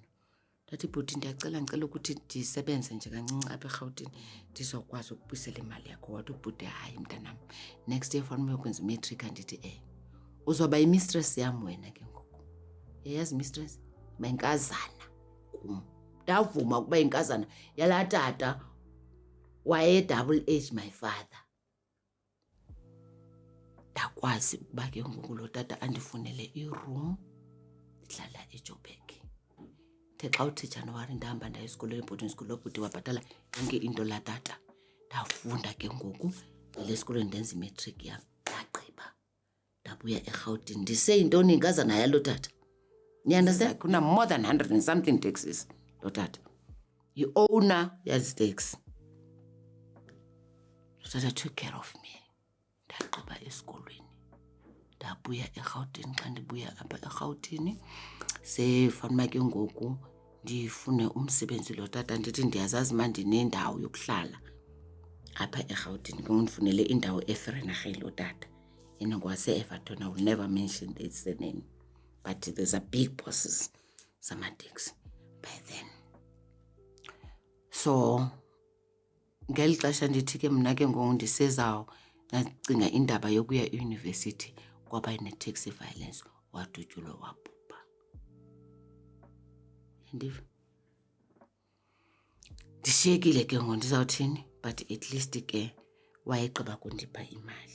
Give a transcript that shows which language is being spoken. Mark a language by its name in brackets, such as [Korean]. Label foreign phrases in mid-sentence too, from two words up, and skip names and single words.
[Xhosa] Ndathi ibhuti ngicela ukuthi ndisebenze nje kancinci apha eRhawutini ndizokwazi ukubuyisela imali yakho. Wathi ubhuti hayi mntanam, [English] next year [Xhosa] fanele uyokwenza imatric. Andithi uzoba imistress yam wena ke ngoku. Yazi mistress bayinkazana kum. Ndavuma ukuba inkazana yala tata waye [English] double age my father. [Xhosa] Ndakwazi ukuba ke ngoku lo tata andifunele iroom ndihlala eJoburg. Xa uthi Januwari ndahamba ndaya esikolweni [English] boarding school, [Xhosa] lobhuti wabhatala yonke into la tata. Ndafunda ke ngoku ngele esikolweni ndenza imatric yam. Ndagqiba ndabuya eRhawutini ndiseyintoni inkazana yalo tata. [English] You understand? Kuna more than 100 and something taxis [Xhosa] lo tata. Yi-owner yazi taxi. Lo tata [English] took care of me. [Xhosa] Ndagqiba esikolweni ndabuya eRhawutini. Xa ndibuya apha eRhawutini sefanele ke ngoku ndifune umsebenzi lo tata. Ndithi ndiyazazi manje nendawo yokuhlala apha eRhawutini ke ngondifunele indawo eVereeniging lo tata. Yena ngwase-Everton. [English] I will never mention its name, but there's a big bosses zamateksi by then. [Xhosa] So ngeli xesha ndithi ke mna ke ngoku ndisezawo nacinga indaba yokuya euniversity kwaba ne- [English] taxi violence [Xhosa] wadutyulwa wabhubha. Ndiva ndishiyekile ke ngoku ndizawuthini, [English] but at least [Xhosa] ke wayegqiba kundipha imali.